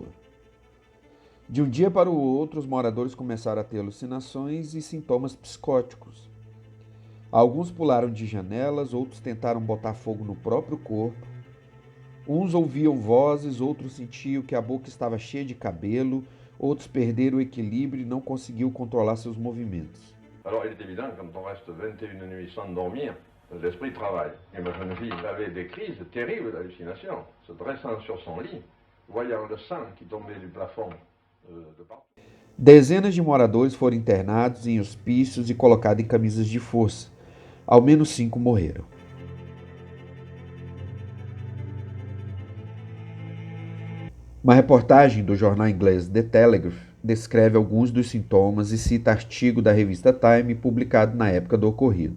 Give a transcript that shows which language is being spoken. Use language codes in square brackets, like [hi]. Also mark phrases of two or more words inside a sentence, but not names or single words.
[pt] De um dia para o outro, os moradores começaram a ter alucinações e sintomas psicóticos. Alguns pularam de janelas, outros tentaram botar fogo no próprio corpo. Uns ouviam vozes, outros sentiam que a boca estava cheia de cabelo, outros perderam o equilíbrio e não conseguiam controlar seus movimentos. [fr] Alors il est évident que quand on reste 21 nuits sans dormir, l'esprit travaille. Et ma jeune fille avait des crises terribles d'hallucination, se dressant sur son lit, voyant le sang qui tombait du plafond de partout. [pt] Dezenas de moradores foram internados em hospícios e colocados em camisas de força. Ao menos 5 morreram. Uma reportagem do jornal inglês The Telegraph descreve alguns dos sintomas e cita artigo da revista Time publicado na época do ocorrido.